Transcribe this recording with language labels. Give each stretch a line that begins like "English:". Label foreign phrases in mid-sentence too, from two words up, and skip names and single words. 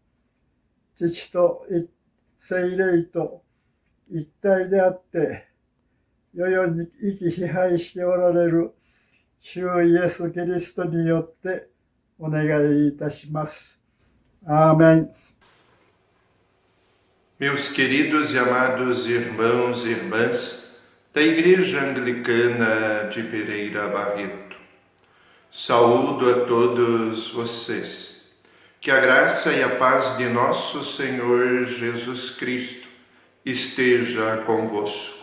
Japanese: 父と聖霊と一体であって、世々に生き支配しておられる主イエス・キリストによってお願いいたします。アーメン。
Portuguese: Meus queridos e amados irmãos e irmãs da Igreja Anglicana de Pereira Barreto, saúdo a todos vocês. Que a graça e a paz de nosso Senhor Jesus Cristo esteja convosco.